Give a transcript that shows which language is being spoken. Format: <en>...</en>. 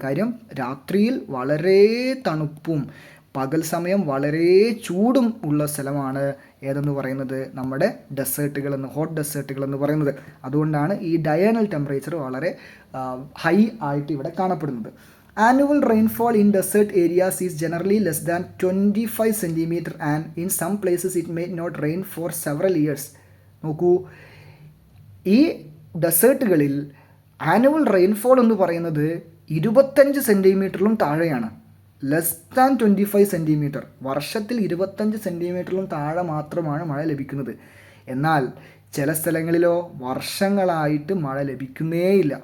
<ml>കാര്യം രാത്രിയിൽ വളരെ തണുപ്പും പകൽ സമയം വളരെ ചൂടും ഉള്ള സ്ഥലമാണ് ഏതെന്ന് പറയുന്നത് നമ്മുടെ ഹോട്ട് ഡെസേർട്ടുകൾ എന്ന് പറയുന്നത്. അതുകൊണ്ടാണ് ഈ ഡയോണൽ ടെമ്പറേച്ചർ വളരെ ഹൈ ആയിട്ട് ഇവിടെ കാണപ്പെടുന്നത്.</ml> <en>Annual rainfall in desert areas is generally less than 25 cm and in some places it may not rain for several years.</en> <ml>നോക്കൂ, ഈ ഡെസേർട്ടുകളിൽ ആനുവൽ റെയിൻഫോൾ എന്ന് പറയുന്നത് 25 സെൻറ്റിമീറ്ററിലും താഴെയാണ്.</ml> <en>less than 25 centimetre,</en> <ml>വർഷത്തിൽ 25 സെൻറ്റിമീറ്ററിലും താഴെ മാത്രമാണ് മഴ ലഭിക്കുന്നത്. എന്നാൽ ചില സ്ഥലങ്ങളിലോ വർഷങ്ങളായിട്ട് മഴ ലഭിക്കുന്നേയില്ല.</ml>